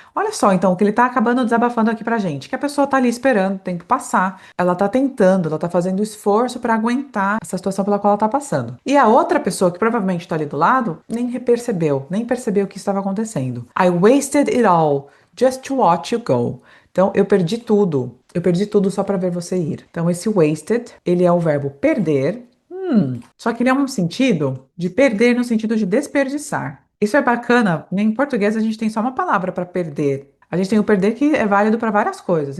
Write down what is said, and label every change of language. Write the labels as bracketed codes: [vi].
[pt] Olha só, então, o que ele tá acabando desabafando aqui pra gente. Que a pessoa tá ali esperando o tempo passar. Ela tá tentando, ela tá fazendo esforço para aguentar essa situação pela qual ela tá passando. E a outra pessoa que provavelmente tá ali do lado, nem percebeu o que estava acontecendo. [en] I wasted it all just to watch you go. [pt] Então, eu perdi tudo. Eu perdi tudo só para ver você ir. Então, esse wasted, ele é o verbo perder. Só que ele é um sentido de perder no sentido de desperdiçar. Isso é bacana. Em português, a gente tem só uma palavra para perder. A gente tem o perder que é válido para várias coisas.